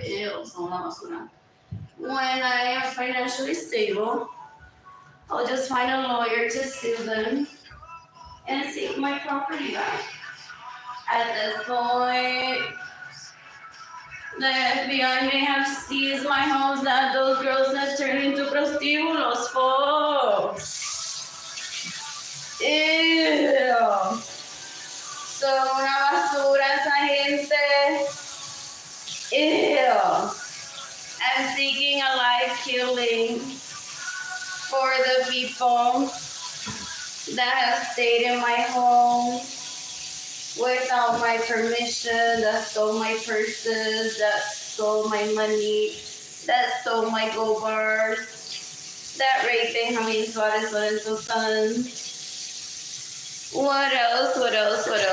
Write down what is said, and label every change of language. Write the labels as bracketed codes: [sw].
[en] Ew, [es] son una basura. [en] When I am financially stable, I'll just find a lawyer to sue them and seek my property back. At this point, the FBI may have seized my homes that those girls have turned into prostíbulos for. Ew. [es] Son una basura esa gente. Ew. [en] I'm seeking a life killing for the people that have stayed in my home without my permission, that stole my purses, that stole my money, that stole my gold bars, that raped Benjamin Suarez Lorenzo's sons. What else? What else?